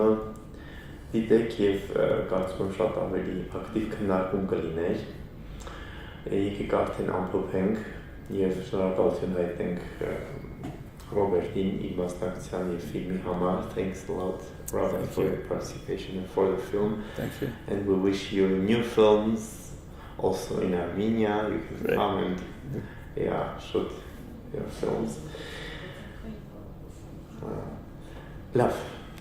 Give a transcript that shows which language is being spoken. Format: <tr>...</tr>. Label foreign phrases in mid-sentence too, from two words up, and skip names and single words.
<hy>դիտեք եւ կարծում եմ շատ ավելի ակտիվ քննարկում կլիներ։ Եկեք արդեն ամփոփենք եւ շնորհակալություն հայտնենք Ռոբերտին իր մասնակցության եւ ֆիլմի համար.</hy> <en>Thanks a lot, Robert, for your participation and for the film. Thank you. And we wish you new films also in Armenia. You can come and shoot your films.</en> <tr>Love, şunlara kalsın.</tr>